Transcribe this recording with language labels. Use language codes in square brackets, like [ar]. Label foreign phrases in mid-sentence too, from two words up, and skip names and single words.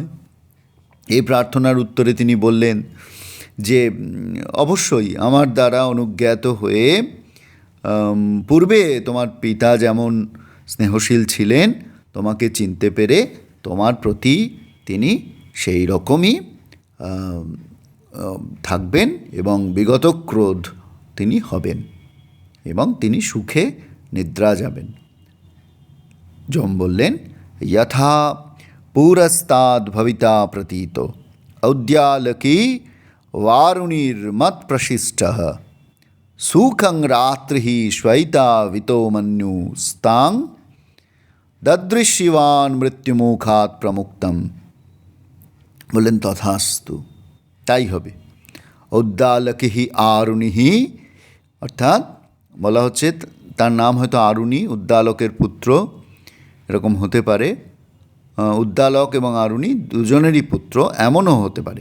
[bn] এই প্রার্থনার উত্তরে তিনি বললেন যে অবশ্যই আমার দ্বারা অনুজ্ঞাত হয়ে পূর্বে তোমার পিতা যেমন স্নেহশীল ছিলেন, তোমাকে চিনতে পেরে তোমার প্রতি তিনি সেই রকমই থাকবেন এবং বিগত ক্রোধ তিনি হবেন এবং তিনি সুখে নিদ্রা যাবেন। [sa] যম বললেন, যথা পুরস্তাদ ভবিতা প্রতীত ঔদ্যালকী वारुणिर्मत प्रशिष्ट सुखं रात्रि श्वैता वितो मन्युस्तां ददृशिवान मृत्युमुखात प्रमुक्तम। [bn] বললেন তথাস্তু, তাই হবে। [sa] উদ্দালকিহি আরুণিহি, [bn] অর্থাৎ বলা হচ্ছে তার নাম হয়তো আরুণী, উদ্দালকের পুত্র, এরকম হতে পারে। উদ্দালক এবং আরুণী দুজনেরই পুত্র, এমনও হতে পারে।